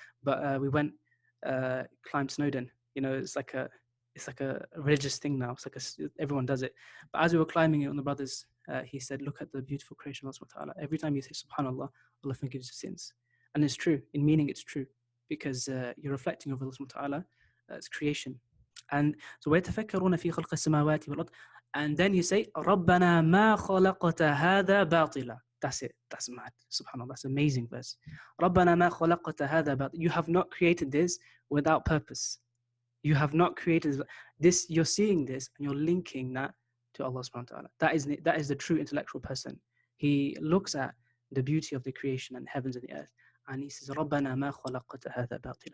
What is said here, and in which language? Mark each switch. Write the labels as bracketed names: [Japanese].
[English] But we went, climbed Snowdon. It's like a religious thing now. It's like everyone does it. But as we were climbing it on the brothers, he said, look at the beautiful creation of Allah subhanahu wa ta'ala. Every time you say subhanAllah, Allah forgives your sins. And it's true. In meaning, it's true. Because you're reflecting over Allah subhanahu wa ta'ala, it's creation. And so [Arabic] وَيَتَفَكَّرُونَ فِي خَلْقِ السَّمَاوَاتِ وَالْأَرْضِ. [English] And then you say, [Arabic] رَبَّنَا مَا خَلَقْتَ هَذَا بَاطِلًا. [English] That's it. That's mad. SubhanAllah. That's an amazing verse. [Arabic] رَبَّنَا مَا خَلَقْتَ هَذَا بَاطِلًا. [English] You have not created this without purpose. You have not created this. You're seeing this and you're linking that to Allah subhanahu wa ta'ala. That is the true intellectual person. He looks at the beauty of the creation and heavens and the earth, and he says, [Arabic] رَبَّنَا مَا خَلَقْتَ هَذَا بَاطِلًا.